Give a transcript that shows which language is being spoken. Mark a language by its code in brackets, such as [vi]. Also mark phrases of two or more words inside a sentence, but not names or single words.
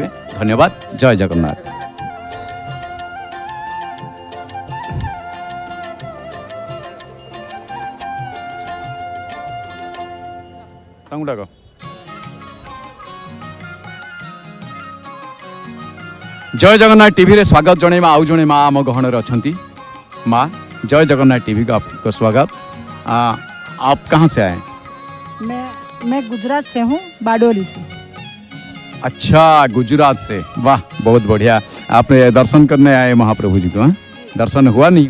[or] ଧନ୍ୟବାଦ। ଜୟ ଜଗନ୍ନାଥ। ତାଙ୍କୁ ଡାକ। ଜୟ ଜଗନ୍ନାଥ ଟିଭିରେ ସ୍ୱାଗତ ଜଣାଇବା ଆଉ ଜଣେ ମା ଆମ ଗହଣରେ ଅଛନ୍ତି। [hi] माँ जय जगन्नाथ टीवी का आपको स्वागत। आप कहाँ से आए? मैं गुजरात से हूँ, बारडोली से। अच्छा, गुजरात से, वाह बहुत बढ़िया। आप दर्शन करने आए महाप्रभु जी को? हाँ? दर्शन हुआ नहीं?